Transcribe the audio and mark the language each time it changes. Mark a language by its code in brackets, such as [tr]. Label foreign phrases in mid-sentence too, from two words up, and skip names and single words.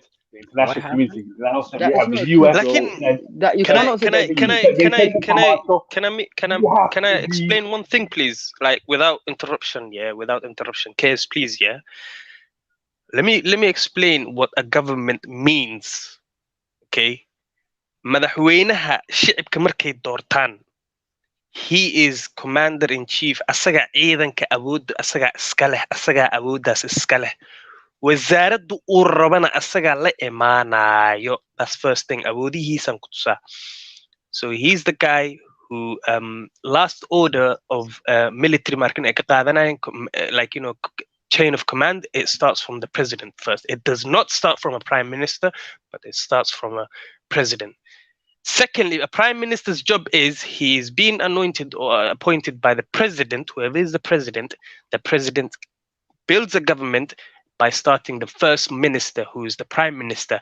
[en] The international community denounced it. We have the US. Can I explain one thing, please? Like without interruption, Case, please, yeah. Let me explain what a government means. [so] Okay. Madaxweynaha shicibka markay doortaan, [en] he is commander in chief. [so] Asaga ciidanka awood asaga iska leh, asaga awoodaas iska leh. Wasaaraddu uu rabana asaga la imaanayo. [en] That's first thing. [so] Awoodihiisan ku tusaa. [en] So he's the guy who last order of military [so] marking ay ka qaadanayan, [en] like chain of command, it starts from the president first. It does not start from a prime minister, but it starts from a president. Secondly, a prime minister's job is he is being anointed or appointed by the president, whoever is the president. The president builds a government by starting the first minister, who is the prime minister.